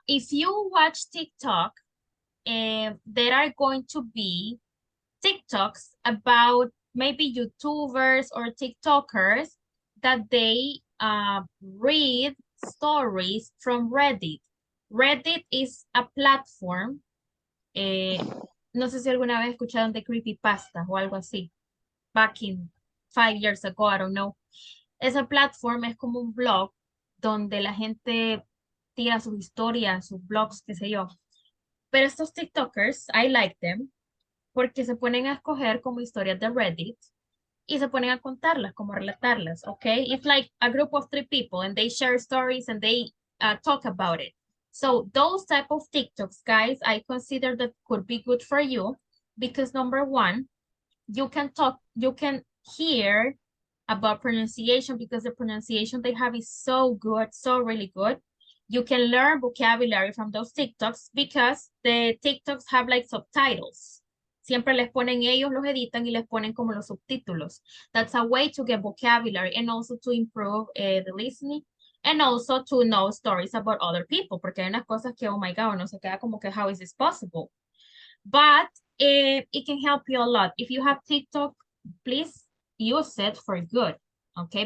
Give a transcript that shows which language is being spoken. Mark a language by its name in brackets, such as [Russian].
[English] if you watch TikTok, there are going to be TikToks about maybe YouTubers or TikTokers that they read stories from Reddit. Reddit is a platform. [Spanish] No sé si alguna vez escucharon de creepypasta o algo así. [English] Back in 5 years ago, I don't know. [Spanish] Esa platform es como un blog donde la gente tira sus historias, sus blogs, qué sé yo. Pero estos TikTokers, [English] I like them, [Spanish] porque se ponen a escoger como historias de Reddit y se ponen a contarlas, como relatarlas, okay? [English] It's like a group of 3 people and they share stories and they talk about it. So those type of TikToks, guys, I consider that could be good for you because number one, you can hear about pronunciation because the pronunciation they have is so good, so really good. You can learn vocabulary from those TikToks because the TikToks have like subtitles. [Spanish] Siempre les ponen ellos, los editan y les ponen como los subtítulos. [English] That's a way to get vocabulary and also to improve the listening and also to know stories about other people, [Spanish] porque hay unas cosas que, [English] oh my God, [Spanish] uno se queda como que, [English] how is this possible? But it can help you a lot. If you have TikTok, please use it for good, okay?